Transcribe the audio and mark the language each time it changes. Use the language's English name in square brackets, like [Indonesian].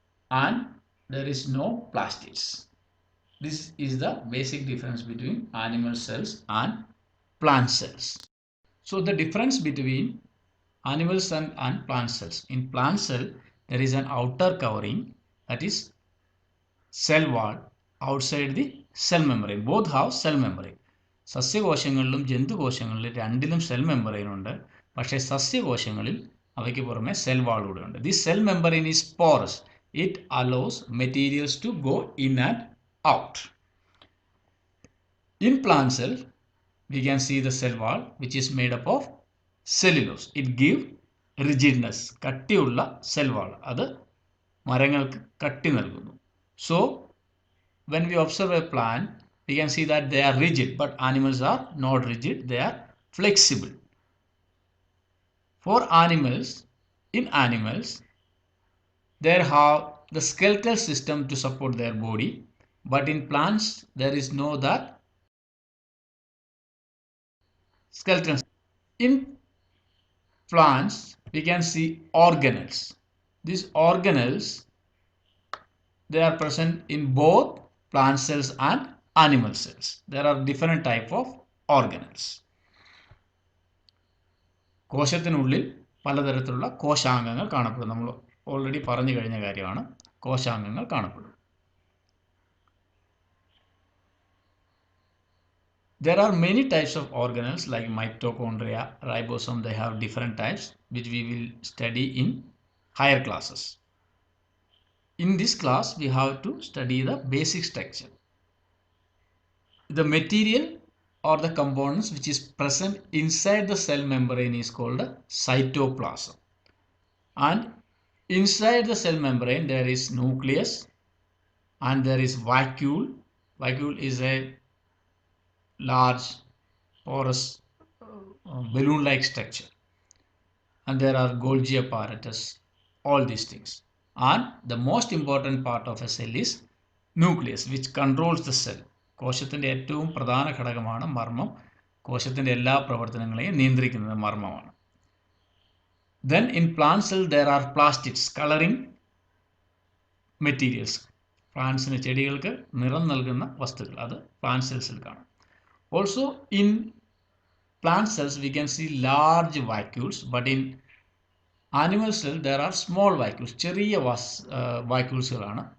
[English] And there is no plastids. This is the basic difference between animal cells and plant cells. So the difference between animal cell and plant cells. In plant cell, there is an outer covering, that is cell wall, outside the cell membrane. Both have cell membrane. [Malayalam] സസ്യകോശങ്ങളിലും ജന്തുകോശങ്ങളിലും രണ്ടിലും cell membrane ഉണ്ട്. പക്ഷേ സസ്യകോശങ്ങളിൽ അവയ്ക്ക് പുറമെ cell wall കൂടെ ഉണ്ട്. [English] This cell membrane is porous. It allows materials to go in and out. In plant cell, we can see the cell wall which is made up of cellulose. It gives rigidness. [Malayalam] കട്ടിയുള്ള [English] cell wall. [Malayalam] അത് മരങ്ങൾക്ക് കട്ടി നൽകുന്നു. [English] So, when we observe a plant, we can see that they are rigid, but animals are not rigid. They are flexible. For animals, in animals, they have the skeletal system to support their body, but in plants, there is no that skeleton. In plants, we can see organelles. These organelles, they are present in both plant cells and animal cells. There are different type of organelles. [Malayalam] കോശത്തിനുള്ളിൽ പലതരത്തിലുള്ള കോശാംഗങ്ങൾ കാണപ്പെടും. നമ്മൾ already പറഞ്ഞു കഴിഞ്ഞ കാര്യമാണ്. കോശാംഗങ്ങൾ കാണപ്പെടും. [English] There are many types of organelles like mitochondria, ribosome. They have different types which we will study in higher classes. In this class, we have to study the basic structure. The material or the components which is present inside the cell membrane is called a cytoplasm. And inside the cell membrane, there is nucleus and there is vacuole. Vacuole is a large porous balloon-like structure. And there are Golgi apparatus, all these things. And the most important part of a cell is nucleus, which controls the cell. [Malayalam] കോശത്തിൻ്റെ ഏറ്റവും പ്രധാന ഘടകമാണ് മർമ്മം. കോശത്തിൻ്റെ എല്ലാ പ്രവർത്തനങ്ങളെയും നിയന്ത്രിക്കുന്നത് മർമ്മമാണ്. [English] Then in plant cell there are plastids, coloring materials. [Malayalam] പ്ലാന്റ്സിന് ചെടികൾക്ക് നിറം നൽകുന്ന വസ്തുക്കൾ, അത് പ്ലാന്റ് സെൽസിൽ കാണാം. [English] Also in plant cells we can see large vacuoles, but in animal cell there are small vacuoles. [Malayalam] ചെറിയ vacuolesകളാണ്.